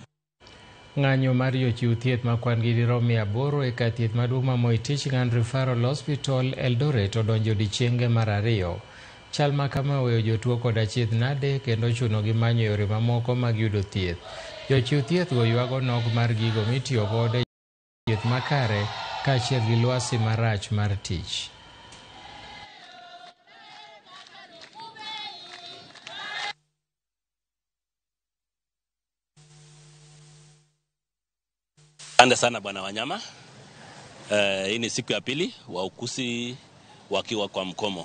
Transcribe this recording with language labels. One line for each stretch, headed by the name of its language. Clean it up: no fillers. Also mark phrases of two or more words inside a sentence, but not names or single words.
Luo (Kenya and Tanzania): Ng'anyo mar jochiw thieth ma kwan gi dirom 800 e kar thieth maduong' ma Moi Teaching and Referral Hospital Eldoret odonjo odiechienge mar ariyo. Chal ma kama weyo jotuo kod achiedh nade kendo chuno gi manyo yore mamoko mag yudo thieth. Jochiw thieth go ywago nok mar gigo mitiyo godo e thieth makare kaachiel gi lwasi marach mar tich.
Swahili: Asante sana Bwana Wanyama. Hii ni siku ya pili waukusi wakiwa kwa mkomo.